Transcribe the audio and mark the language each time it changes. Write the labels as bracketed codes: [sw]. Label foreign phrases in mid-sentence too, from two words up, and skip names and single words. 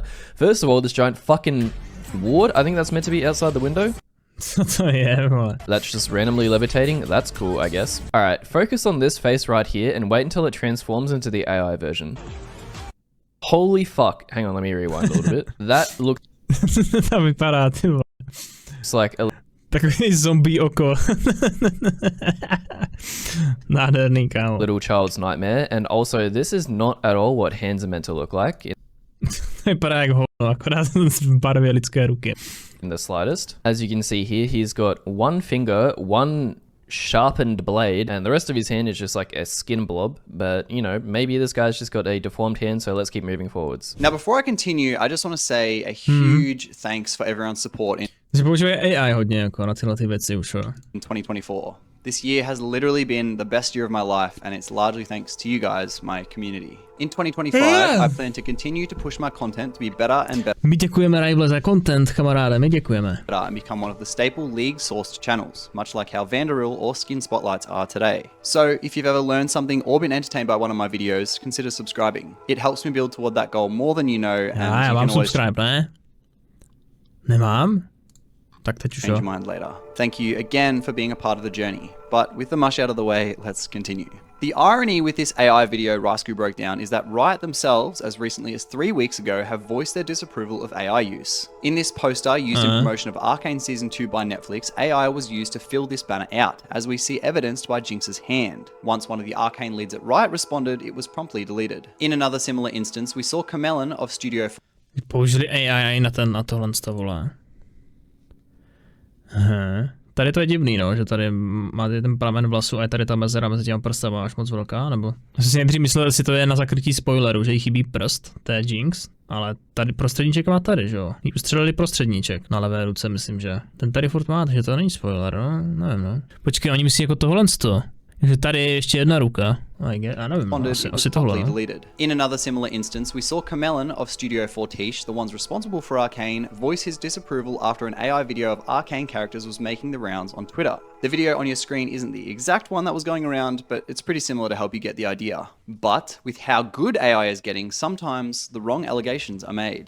[en] First of all, this giant fucking ward, I think that's meant to be outside the window. Yeah, that's just randomly levitating. That's cool, I guess. All right, focus on this face right here and wait until it transforms into the AI version. Holy fuck. Hang on, let me rewind a little bit. That looks it's like a [cs] takový zombie oko. Nádherný, kámo. [en] Little child's nightmare. And also, this is not at all what hands are meant to look like. [cs] Vypadá jak hovno, akorát v barvě lidské ruky. [en] In the slightest. As you can see here, he's got one finger, one sharpened blade, and the rest of his hand is just like a skin blob. But, you know, maybe this guy's just got a deformed hand, so let's keep moving forwards. Now, before I continue, I just want to say a huge thanks for everyone's support in [cs] AI hodně jako na tyhle ty věci už. [en] In 2024. This year has literally been the best year of my life, and it's largely thanks to you guys, my community. In 2025, I plan to continue to push my content to be better and better. [cs] My děkujeme Rivele za content, kamaráde, my děkujeme. [en] And become one of the staple league-sourced channels, much like how Vanderil or Skin Spotlights are today. So, if you've ever learned something or been entertained by one of my videos, consider subscribing. It helps me build toward that goal more than you know, and [cs] já [en] you [cs] mám [en] can always subscribe, [cs] ne? Nemám? [en] change your mind later. Thank you again for being a part of the journey. But with the mush out of the way, let's continue. The irony with this AI video Rysku broke down is that Riot themselves, as recently as 3 weeks ago, have voiced their disapproval of AI use. In this poster used in promotion of Arcane Season 2 by Netflix, AI was used to fill this banner out, as we see evidenced by Jinx's hand. Once one of the Arcane leads at Riot responded, it was promptly deleted. In another similar instance, we saw Camelon of Studio... [cs] Použili AI na tohle vole. Aha. Tady to je divný, no, že tady máte ten pramen vlasu a je tady ta mezera mezi těma prstama až moc velká, nebo... Já jsem si nejdřív myslel, jestli to je na zakrytí spoileru, že jí chybí prst, to je Jinx, ale tady prostředníček má tady, že jo? Jí ustřelili prostředníček na levé ruce, myslím, že. Ten tady furt má, takže to není spoiler, no, nevím, no. Počkej, oni myslí jako tohlensto. Takže tady je ještě jedna ruka. I nevím, asi tohle. [en] In another similar instance, we saw Camelon of Studio Fortiche, the ones responsible for Arcane, voice his disapproval after an AI video of Arcane characters was making the rounds on Twitter. The video on your screen isn't the exact one that was going around, but it's pretty similar to help you get the idea. But with how good AI is getting, sometimes the wrong allegations are made.